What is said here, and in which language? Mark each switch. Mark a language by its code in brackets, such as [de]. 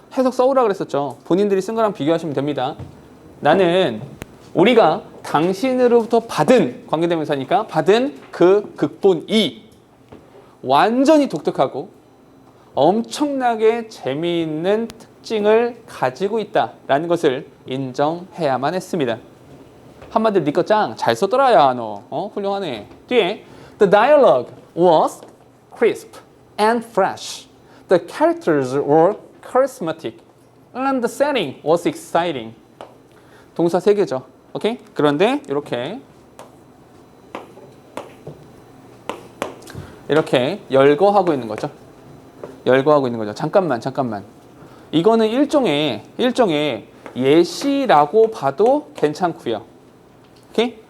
[ko] 해석 써오라 그랬었죠. 본인들이 쓴 거랑 비교하시면 됩니다. 나는 우리가 당신으로부터 받은 관계대명사니까 받은 그 극본이 완전히 독특하고 엄청나게 재미있는 특징을 가지고 있다라는 것을 인정해야만 했습니다. 한마디로 니꺼 짱 잘 썼더라 야 너. 훌륭하네. [en] 뒤에 The dialogue was crisp and fresh. The characters were charismatic. And the setting was exciting. [ko] 동사 3개죠. 오케이? 그런데 이렇게 열거하고 있는 거죠. 열거하고 있는 거죠. 잠깐만. 이거는 일종의 예시라고 봐도 괜찮고요. 오케이?